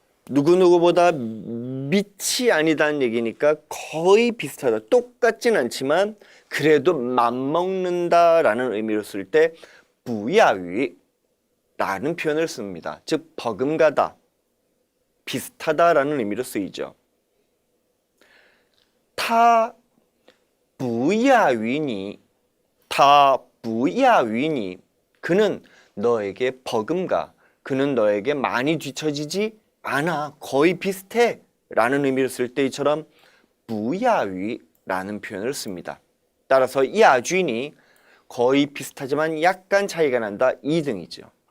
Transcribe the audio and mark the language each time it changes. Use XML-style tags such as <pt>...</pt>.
<ko>누구누구보다 밑이 아니다는 얘기니까 거의 비슷하다. 똑같진 않지만 그래도 맞먹는다라는 의미로 쓸 때 不亚于라는 표현을 씁니다. 즉 버금가다, 비슷하다라는 의미로 쓰이죠.</ko> <zh>他不亚于你, 他不亚于你.</zh> <ko>그는 너에게 버금가, 그는 너에게 많이 뒤처지지 않아, 거의 비슷해 라는 의미를 쓸 때 이처럼 不亚于라는 표현을 씁니다. 따라서 야준이 거의 비슷하지만 약간 차이가 난다, 2등이죠.</ko>